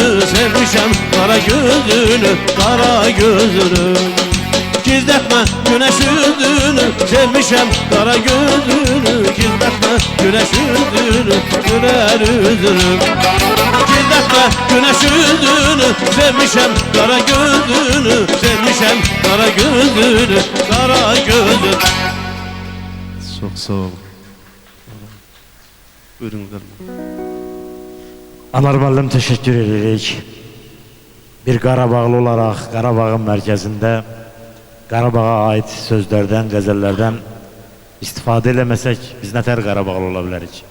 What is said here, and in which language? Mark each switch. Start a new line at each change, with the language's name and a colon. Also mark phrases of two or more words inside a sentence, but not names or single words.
Azerbaijani: sevmişem kara gözünü kara gözünü Gizletme güneş yüzünü sevmişem kara gözünü Gizletme güneş yüzünü güler yüzünü Gizletme güneş yüzünü sevmişem kara gözünü sevmişem kara gözünü kara gözünü Çok sağ ol. Buyurun Qarabağ. Anar müəllim teşekkür edirik. Bir Qarabağlı olarak Qarabağın mərkəzində Qarabağa ait sözlərdən, qəzəllərdən istifadə eləməsək biz nətər Qarabağlı ola bilərik.